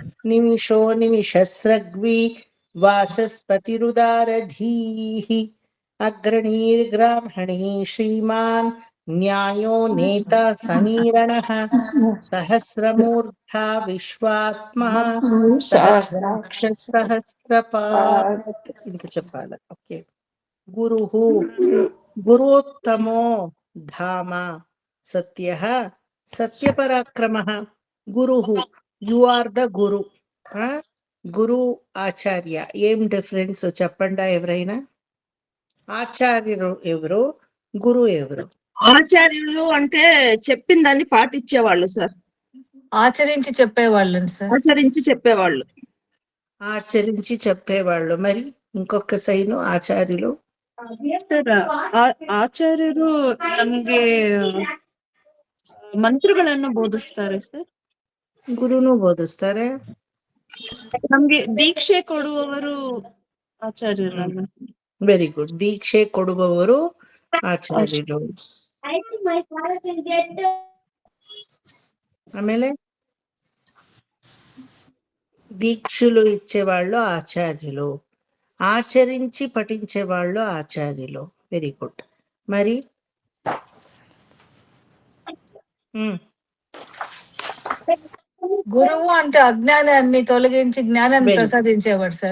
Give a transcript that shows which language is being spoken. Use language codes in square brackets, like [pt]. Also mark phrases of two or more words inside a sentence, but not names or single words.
[sa] निमिषो निमिषस्रग्वी वाचस्पतिरुदारधीः अग्रणीर्ब्राह्मणी श्रीमान् न्यायो नेता समीरणः सहस्रमूर्धा विश्वात्मा सहस्राक्ष सहस्रपात् [te] ఇంత చెప్పాలి. ఓకే. [sa] गुरुः गुरोत्तमो धाम सत्यः सत्यपराक्रमः गुरुः [en] you are the guru. [te] గురు ఆచార్య ఏం డిఫరెన్స్ చెప్పండా ఎవరైనా? ఆచార్యులు ఎవరు, గురు ఎవరు? ఆచార్యులు అంటే చెప్పిన దాన్ని పాటించేవాళ్ళు సార్. ఆచరించి చెప్పేవాళ్ళని సార్. ఆచరించి చెప్పేవాళ్ళు. ఆచరించి చెప్పేవాళ్ళు. మరి ఇంకొక సైను ఆచార్యులు [kn] ಸರ್ ಆಚಾರ್ಯರು ನಮ್ಗೆ ಮಂತ್ರಗಳನ್ನು ಬೋಧಿಸ್ತಾರೆ ಸರ್. ಗುರುನು ಬೋಧಿಸ್ತಾರೆ. ನಮ್ಗೆ ದೀಕ್ಷೆ ಕೊಡುವವರು ಆಚಾರ್ಯರಲ್ಲ ಸರ್. [en] very good. [kn] ದೀಕ್ಷೆ ಕೊಡುವವರು ಆಚಾರ್ಯರು. [te] ఆమెలే దీక్షలు ఇచ్చేవాళ్ళు ఆచార్యులు, ఆచరించి పఠించేవాళ్ళు ఆచార్యులు. [en] very good. మరి [te] గురువు అంటే అజ్ఞానాన్ని తొలగించి జ్ఞానాన్ని ప్రసాదించేవాడు సార్.